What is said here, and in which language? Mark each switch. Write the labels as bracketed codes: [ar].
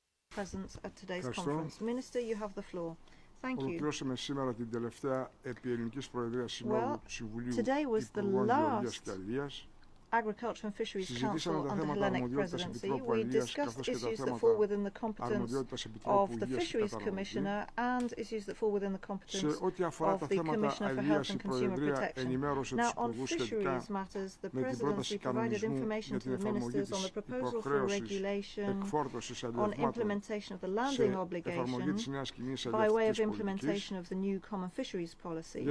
[en] presence at today's conference. Minister, you have the floor. Thank you. [el] Ολοκληρώσαμε σήμερα την τελευταία επί ελληνικής προεδρίας συνόδου του Συμβουλίου Υπουργών Γεωργίας και Αλίας. [en] Agriculture and Fisheries Council under Hellenic Presidency, we discussed issues that fall within the competence of the Fisheries Commissioner and issues that fall within the competence of the Commissioner for Health and Consumer Protection. Now, on fisheries matters, the Presidency provided information to the ministers on the proposal for regulation on implementation of the landing obligation by way of implementation of the new Common Fisheries Policy.